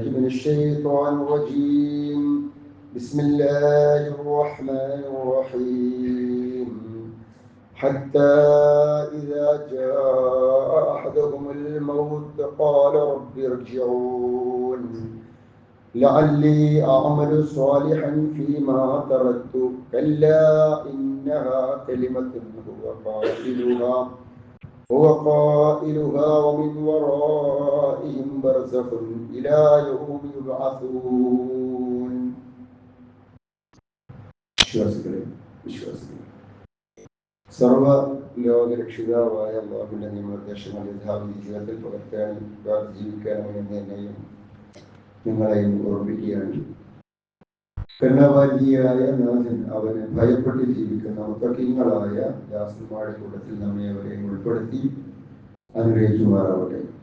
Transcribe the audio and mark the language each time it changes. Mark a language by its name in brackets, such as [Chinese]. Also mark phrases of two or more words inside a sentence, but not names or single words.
[Arabic] من الشيطان الرجيم بسم الله الرحمن الرحيم حتى إذا جاء أحدهم الموت قال رب ارجعون لعلي أعمل صالحا فيما تركت كلا إنها كلمة هو قائلها ومن ورائهم برزخ إلى يوم يبعثون. [Malayalam] വിശ്വാസികളെ സർവ ലോകരക്ഷിതാവായ അല്ലാഹുവിന്റെ നിയമനിർദ്ദേശങ്ങൾ യഥാവിധി ജീവിതത്തിൽ പകർത്താനും ജീവിക്കാനും എന്നെയും നിങ്ങളെയും ഓർമ്മിക്കുകയാണ്. കരുണാവാരിയായ നാഥൻ അവന് ഭയപ്പെട്ട് ജീവിക്കുന്ന മുത്തഖീങ്ങളായ ദാസന്മാരുടെ കൂട്ടത്തിൽ നമ്മെ അവരെയും ഉൾപ്പെടുത്തി അനുഗ്രഹിക്കുമാറാവട്ടെ.